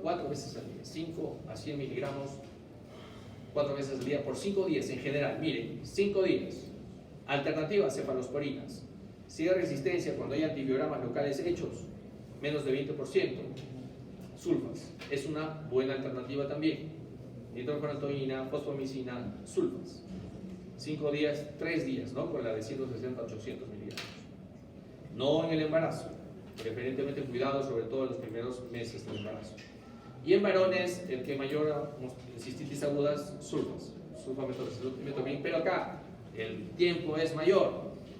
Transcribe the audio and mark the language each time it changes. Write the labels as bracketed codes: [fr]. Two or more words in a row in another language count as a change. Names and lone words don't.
[es] 4 veces al día, 5 a 100 miligramos, 4 veces al día por 5 días en general. Miren, 5 días. Alternativas, cefalosporinas. Si hay resistencia cuando hay antibiogramas locales hechos, menos de 20%. Sulfas, es una buena alternativa también. Nitrofurantoína, fosfomicina, sulfas. 5 días, 3 días, ¿no? Con la de 160 a 800 miligramos. No en el embarazo, preferentemente cuidado sobre todo en los primeros meses del embarazo. Y en varones, el que mayor cistitis agudas, sulfas, sulfametoprim, pero acá el tiempo es mayor.